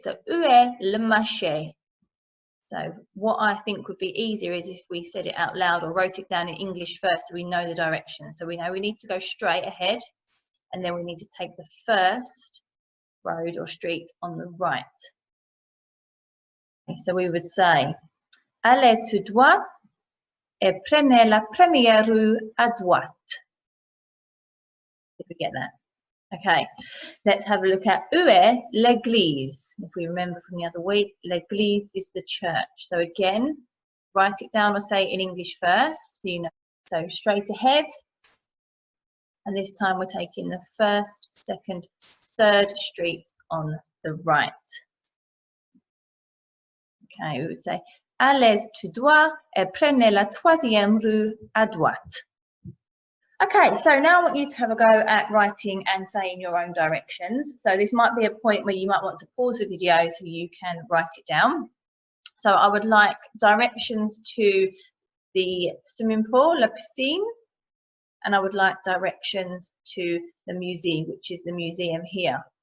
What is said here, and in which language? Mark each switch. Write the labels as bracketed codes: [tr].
[en] So [fr] où est le marché? [en] So what I think would be easier is if we said it out loud or wrote it down in English first so we know the direction. So we know we need to go straight ahead and then we need to take the first road or street on the right. Okay, so we would say [fr] allez tout droit et prenez la première rue à droite. [en] Did we get that? Okay, let's have a look at [fr] où est l'église. [en] If we remember from the other week, l'église is the church. So again, write it down or say it in English first, so you know. So straight ahead, and this time we're taking the first, second, third street on the right. Okay, we would say [fr] allez tout droit et prenez la troisième rue à droite. [en] Okay, so now I want you to have a go at writing and saying your own directions. So this might be a point where you might want to pause the video so you can write it down. So I would like directions to the swimming pool, la piscine, and I would like directions to the musée, which is the museum here.